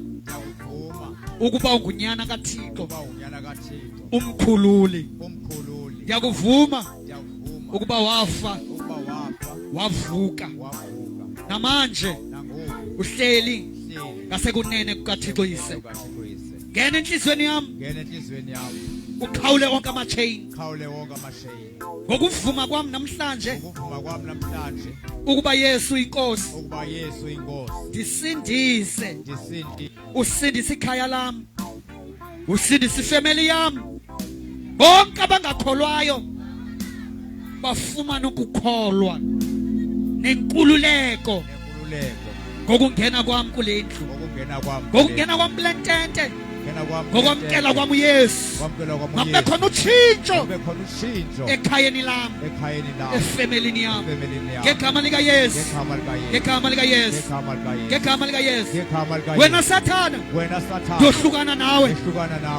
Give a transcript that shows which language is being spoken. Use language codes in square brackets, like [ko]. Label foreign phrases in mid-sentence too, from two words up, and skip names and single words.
[xh] Ngiyakuvuma ukuba ungunyana kaThixo Uba unyana kaThixo. umkhululi. Umkhululi. Ngiyakuvuma Ndiyavuma. ukuba wafa Uba wafa. wavuka Wavuka. namanje Nangoku. uhleli Hleli. ngasekunene kukaThixo yise. UkaThixo yise. Ngena enhlizweni yami Ngena enhlizweni yami. ukhawule onke ama-chain Khawule wonke amashayini. ngokuvuma kwami namhlanje Ukuvuma kwami namhlanje ukuba Yesu inkosi ukuba Yesu inkosi. ndisindise Ndisindi. usindise ikhaya lami usindise ifamily yami bonke abangakholwayo bafumana ukukholwa nenkululeko Nenkululeko. ngokungena kwami kule ndlu Ngokungena kwami. ngokungena kwami kule ntente Ngokungena kwami. ngokwamkela kwami uYesu Ngokwamkela kwami makube uYesu. khona utshintsho Kube khona ushintsho ekhayeni lami ekhayeni lami. efemelini yami Efemelini yami. ngegama likaYesu Ngegama likaYesu. ngegama likaYesu Ngegama likaYesu. ngegama likaYesu Ngegama likaYesu. wena sathana Wena Sathane. ngiyohlukana nawe Ehlukana nawe.